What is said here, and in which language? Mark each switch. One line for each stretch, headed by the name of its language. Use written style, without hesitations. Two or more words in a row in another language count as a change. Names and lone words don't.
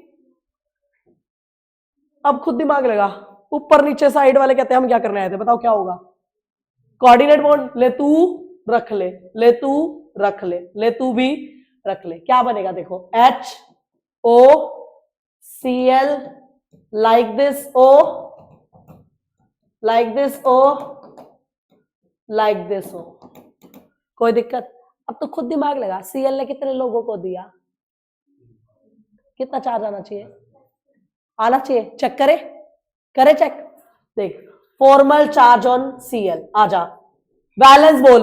Hindi: अब खुद दिमाग लगा। ऊपर नीचे साइड वाले कहते हैं हम क्या करने आए थे, बताओ क्या होगा?
English: coordinate bond.
Hindi: ले तू रख ले, ले तू रख ले, ले तू भी रख ले, क्या बनेगा? देखो HOCl,
English: like this O, like this O, like this O।
Hindi: कोई दिक्कत? अब तो खुद दिमाग लगा। Cl ने कितने लोगों को दिया? कितना चार्ज आना चाहिए? आना चाहिए। चेक करे, करे चेक। देख
English: formal charge on
Hindi: Cl, आजा बैलेंस बोल।